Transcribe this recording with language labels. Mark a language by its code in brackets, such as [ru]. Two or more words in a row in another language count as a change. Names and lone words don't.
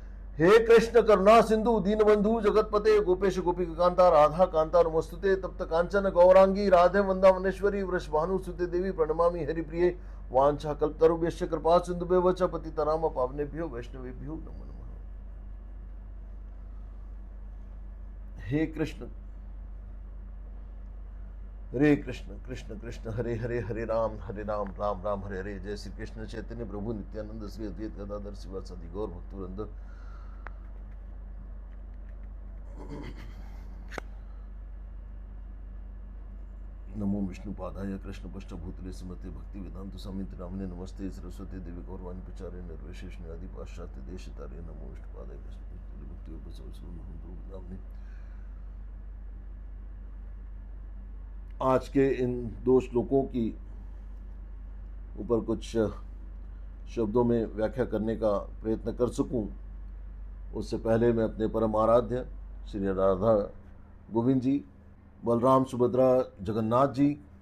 [sa] हे कृष्ण करुणा सिंधु दीनबंधु जगतपते गोपेश गोपिका कांता राधा कांता नमस्तुते तप्त कांचन गौरांगी राधे वृंदावनेश्वरी वृषभानु सुते देवी प्रणमामि हरिप्रिये वांछा कल्पतरुभ्यश्च कृपा सिंधुभ्यो च पतितनाम पावनेभ्यो वैष्णवेभ्यो नमो नमः। हे कृष्ण हरे कृष्ण कृष्ण कृष्ण हरे हरे हरे राम राम राम हरे हरे। जय श्री कृष्ण चैतन्य प्रभु नित्यानंद श्री अद्वैत गदाधर शिवासादि गौर भक्तवृंद। नमो विष्णुपादाय कृष्ण पृष्ठभूतले स्मृति भक्ति वेदांत स्वामिति नामने नमस्ते सरस्वती देवी गौरवाणी प्रचारे निर्विशेष आदि पाश्चात्य देश तारे। नमो विष्णुपादाय कृष्ण भक्ति। [hi] आज के इन दो श्लोकों की ऊपर कुछ शब्दों में व्याख्या करने का प्रयत्न कर सकूं, उससे पहले मैं अपने परम आराध्य श्री राधा गोविंद जी, बलराम सुभद्रा जगन्नाथ जी,